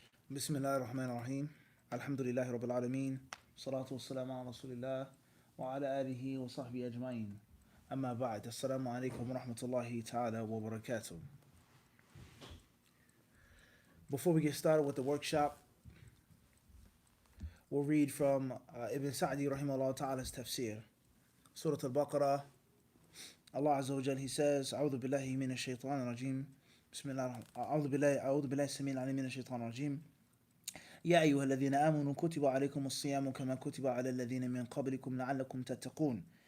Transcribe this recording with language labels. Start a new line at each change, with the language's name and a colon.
Arabic: بسم الله الرحمن الرحيم الحمد لله رب العالمين والصلاة والسلام على رسول الله وعلى آله وصحبه أجمعين أما بعد السلام عليكم ورحمة الله تعالى وبركاته.
English: Before we get started with the workshop, we'll read from Ibn Sa'di rahimahullah ta'ala's tafsir. Surah Al-Baqarah, Allah Azza wa Jal, He says,
Arabic: أعوذ بالله من الشيطان الرجيم بسم الله أعوذ بالله السميع العليم من الشيطان الرجيم يا أيها الذين آمنوا كتب عليكم الصيام كما كتب على الذين من قبلكم لعلكم تتقون